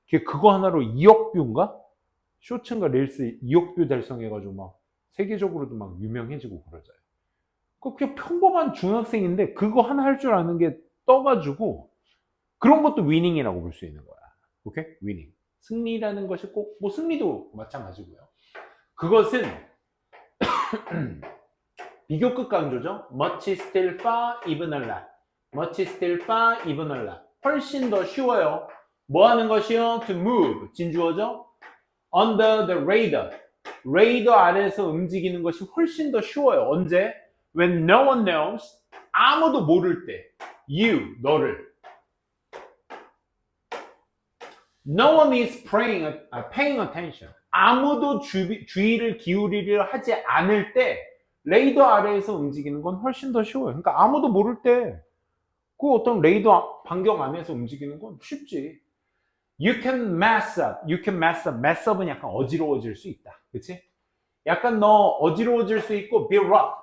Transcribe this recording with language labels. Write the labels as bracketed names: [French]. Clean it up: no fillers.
[Korean] 그거 하나로 2억 뷰인가? 쇼츠인가 릴스 2억 뷰 달성해가지고 막 세계적으로도 막 유명해지고 그러잖아요. 그냥 평범한 중학생인데 그거 하나 할 줄 아는 게 떠가지고 그런 것도 위닝이라고 볼 수 있는 거야. 오케이? 위닝. 승리라는 것이 꼭, 뭐 승리도 마찬가지고요. 그것은 비교급 강조죠. [English] Much still far, even a lot. Much still far, even a lot. [Korean] 훨씬 더 쉬워요. 뭐 하는 것이요? [English] To move. [Korean] 진주어죠. [English] Under the radar. [Korean] 레이더 아래에서 움직이는 것이 훨씬 더 쉬워요. 언제? [English] When no one knows. [Korean] 아무도 모를 때. [English] You, [Korean] 너를. [English] No one is paying attention. [Korean] 아무도 주의를 기울이려 하지 않을 때 레이더 아래에서 움직이는 건 훨씬 더 쉬워요. 그러니까 아무도 모를 때 그 어떤 레이더 반경 안에서 움직이는 건 쉽지. [English] You can mess up. You can mess up. [Korean] mess up은 약간 어지러워질 수 있다. 그치? 약간 너 어지러워질 수 있고 [English] be rough.